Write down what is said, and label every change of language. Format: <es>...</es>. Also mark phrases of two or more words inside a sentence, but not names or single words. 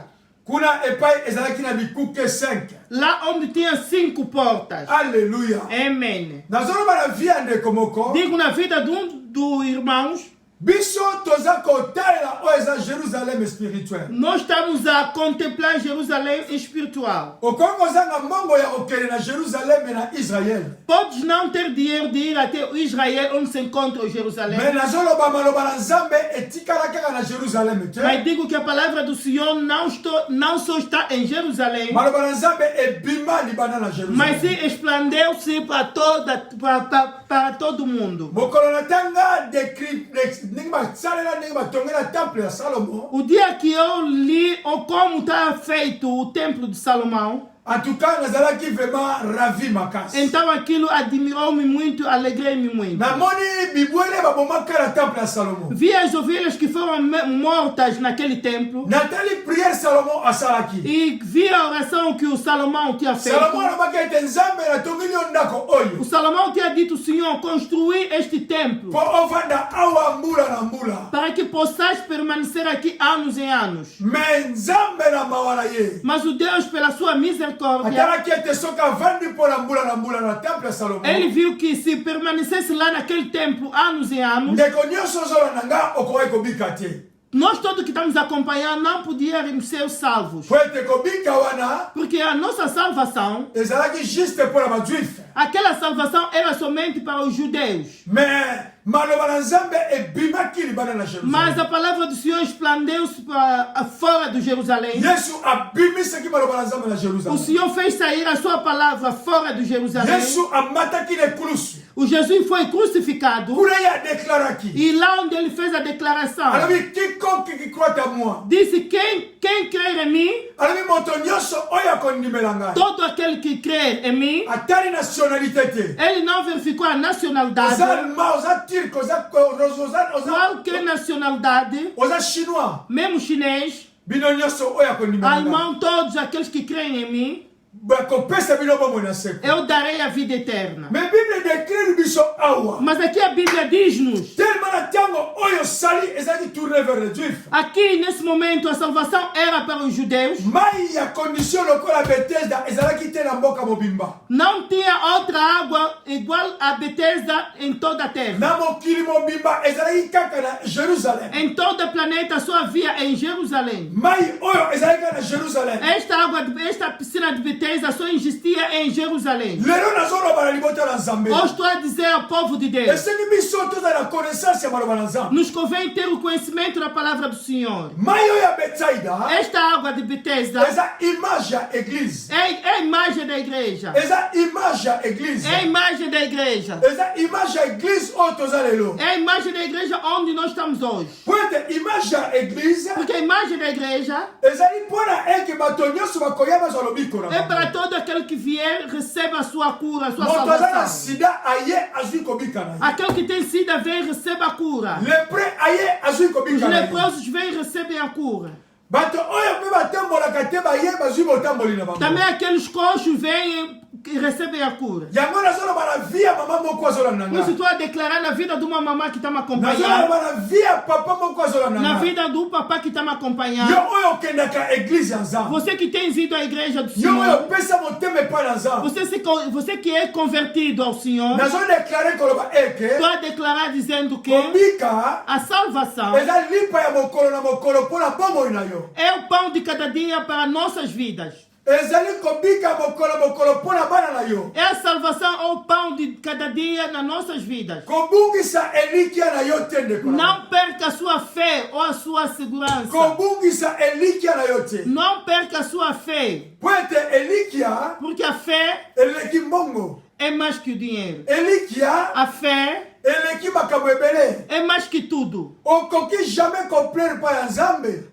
<ln>Kuna epai ezalaki na bikuke 5.</ln> <pt>Lá onde tinha 5 portas.</pt> <ln>Alléluia.</ln> <pt>Amém.</pt> <ln>Nazoloba na via ndeko moko,</ln> <pt>Digo na vida dos irmãos,</pt> <ln>biso toza kotalela oyo eza Jerusalem spirituel.</ln> <pt>nós estamos a contemplar Jerusalém espiritual.</pt> <ln>Okoki kozanga mbongo ya kokende na Jerusalem na Israel.</ln> <pt>Podes não ter dinheiro de ir até Israel, onde se encontra o Jerusalém.</pt> <ln>Mais nazoloba maloba na Nzambe etikala kaka na Jerusalem te.</ln> <pt>Mas digo que a palavra do Senhor não só está em Jerusalém,</pt> <ln>Maloba na Nzambe ebima libanda na</ln> <pt>mas</pt> <ln>Jerusalem.</ln> <pt>se expandeu-se para todo mundo.</pt> <ln>Mokolo na tanga ndenge basalela ndenge batongela temple ya Salomo.</ln> <pt>O dia que eu li como está feito o templo de Salomão,</pt> <fr>En tout cas, nazalaki vraiment ravi makasi.</fr> <pt>então aquilo admirou-me muito, alegrei-me muito.</pt> <ln>Namoni bibwele babomaka na temple ya Salomo.</ln> <pt>Vi as ovelhas que foram mortas naquele templo</pt> <ln>Natali prière Salomo asalaki.</ln> <pt>e vi a oração que o Salomão tinha feito.</pt> <ln>Salomo alobaki ete Nzambe natongeli yo ndako oyo</ln> <pt>O Salomão tinha dito: Senhor, construí este templo</pt> <ln>mpo ovanda awa mbula na mbula.</ln> <pt>para que possais permanecer aqui anos e anos.</pt> <ln>Mais Nzambe na mawa na ye</ln> <pt>Mas o Deus, pela sua misericórdia,</pt> <ln>atalaki ete soki avandi mpo na mbula na temple ya Salomo,</ln> <pt>ele viu que se permanecesse lá naquele templo anos e anos,</pt> <ln>ndeko nyonso ozolanda nga okoki kobika te.</ln> <pt>nós todos que estamos acompanhando não podíamos ser salvos.</pt> <ln>Po ete kobika wana</ln> <pt>Porque a nossa salvação,</pt> <ln>ezalaki juste mpo na bajuife.</ln> <pt>aquela salvação era somente para os judeus.</pt> <ln>Mais maloba na Nzambe ebimaki libanda na</ln> <pt>Mas</pt> <ln>Jerusalem.</ln> <pt>a palavra do Senhor expandeu-se para fora de Jerusalém.</pt> <ln>Yesu abimisaki maloba na Nzambe na</ln> <pt>O</pt> <ln>Jerusalem.</ln> <pt>Senhor fez sair a sua palavra fora de Jerusalém.</pt> <ln>Yesu amataki na ekulusu.</ln> <pt>O Jesus foi crucificado.</pt> <ln>Kuna ye adeklaraki,</ln> <pt>E lá onde ele fez a declaração,</pt> <fr>alobi quiconque qui croit à moi,</fr> <pt>disse: quem crer em mim,</pt> <ln>alobi moto nyonso oyo akondimela ngai,</ln> <pt>todo aquele que crer em mim,</pt> <ln>atali nationalité te,</ln> <pt>ele não verificou a nacionalidade,</pt> <ln>oza allemand, oza turc, oza</ln> <pt>qualquer nacionalidade,</pt> <ln>oza chinois,</ln> <pt>mesmo chinês,</pt> <ln>bino nyonso oyo akondima ngai</ln> <pt>Irmãos, todos aqueles que creem em mim,</pt> <ln>bakopesa bino bomoi na seko.</ln> <pt>eu darei a vida eterna.</pt> <fr>Mais Bible décrit</fr> <ln>biso awa</ln> <pt>Mas aqui a Bíblia diz-nos,</pt> <ln>tellement na ntango oyo sali ezalaki</ln> <fr>tourné vers les juifs.</fr> <pt>aqui nesse momento a salvação era para os judeus,</pt> <ln>Mai ya condition lokola Bethesda ezalaki te na mboka mobimba.</ln> <pt>não tinha outra água igual a Betesda em toda a terra.</pt> <ln>Na mokili mobimba ezalaki kaka na Jérusalem.</ln> <pt>Em todo o planeta só havia em Jerusalém.</pt> <ln>Mai oyo ezalaki kaka na Jérusalem.</ln> <pt>Esta piscina de Betesda só existia em Jerusalém.</pt> <ln>Lelo nazoloba na libota na Nzambe.</ln> <pt>Hoje estou a dizer ao povo de Deus,</pt> <ln>Esengi biso tozala na connaissance ya maloba na Nzambe.</ln> <pt>nos convém ter o conhecimento da palavra do Senhor.</pt> <ln>Mai oyo ya Betsaida</ln> <pt>Esta água de Betesda</pt> <ln>eza image ya église.</ln> <pt>é a imagem da igreja.</pt> <ln>Eza image ya église.</ln> <pt>É a imagem da igreja.</pt> <ln>Eza image ya église oyo toza lelo.</ln> <pt>É a imagem da igreja onde nós estamos hoje.</pt> <ln>Po ete image ya église</ln> <pt>Porque a imagem da igreja</pt> <ln>ezali mpona eke bato nyonso bakoya bazwa lobiko na</ln> <pt>é</pt> <ln>bango.</ln> <pt>para todo aquele que vier, receba a sua cura, a sua</pt> <ln>Moto aza na</ln> <pt>salvação.</pt> <ln>sida aye azwi kobika na ye.</ln> <pt>Aquele que tem sida vem e receba a cura.</pt> <ln>Lepre aye azwi</ln> <pt>Os</pt> <ln>kobika na ye.</ln> <pt>leprosos vêm e recebem a cura.</pt> <ln>Bato oyo mpe batambolaka te baye bazwi botamboli na bango.</ln> <pt>Também aqueles coxos vêm e recebem a cura.</pt> <ln>Yango nazoloba na vie ya mama moko azolanda</ln> <pt>Por isso</pt> <ln>nga.</ln> <pt>estou a declarar na vida de uma mamã que está me acompanhando,</pt> <ln>Nazoloba na vie ya papa moko azolanda</ln> <pt>na</pt> <ln>nga.</ln> <pt>vida do papá que está me</pt> <ln>Yo</ln> <pt>acompanhando.</pt> <ln>oyo okendaka église ya Nzambe.</ln> <pt>Você que tem ido à igreja do</pt> <ln>Yo oyo</ln> <pt>Senhor,</pt> <ln>opesa motema epai na Nzambe.</ln> <pt>você que é convertido ao Senhor,</pt> <ln>Nazodeklare koloba eke</ln> <pt>estou a declarar dizendo que</pt> <ln>kobika</ln> <pt>a salvação</pt> <ln>eza lipa ya mokolo na mokolo mpona bomoi na yo.</ln> <pt>é o pão de cada dia para nossas vidas.</pt> <ln>Ezali kobika mokolo na mokolo mpona bana na yo.</ln> <pt>É a salvação ou o pão de cada dia nas nossas vidas.</pt> <ln>Kobungisa elikia na yo te ndeko na nga.</ln> <pt>Não perca a sua fé ou a sua segurança.</pt> <ln>Kobungisa elikia na yo te.</ln> <pt>Não perca a sua fé,</pt> <ln>Po ete elikia</ln> <pt>porque a fé</pt> <ln>eleki mbongo.</ln> <pt>é mais que o dinheiro.</pt> <ln>Elikia</ln> <pt>A fé</pt> <ln>eleki makambo ebele.</ln> <pt>é mais que tudo.</pt> <ln>Okoki</ln> <fr>jamais complaire</fr> <ln>epai ya Nzambe</ln>